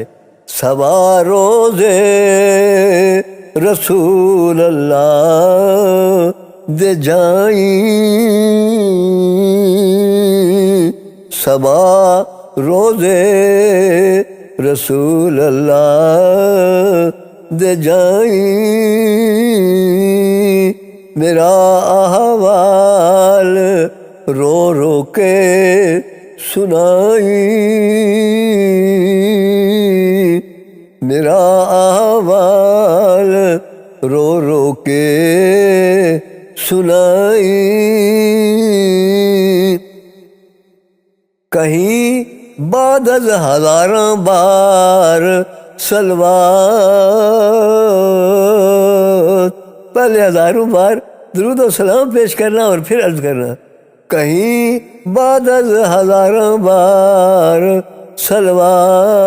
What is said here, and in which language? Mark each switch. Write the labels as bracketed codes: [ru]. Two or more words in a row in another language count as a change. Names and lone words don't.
[pa] صبا روز رسول اللہ دے جائیں، صبا روز رسول اللہ دے جائیں، میرا احوال رو رو کے سنائیں، میرا احوال رو رو کے سنائیں، کہیں بعد از ہزاراں بار سلوات، [ur] پہلے ہزاروں بار درود و سلام پیش کرنا اور پھر عرض کرنا، [pa] کہیں بعد از ہزاراں بار سلوات،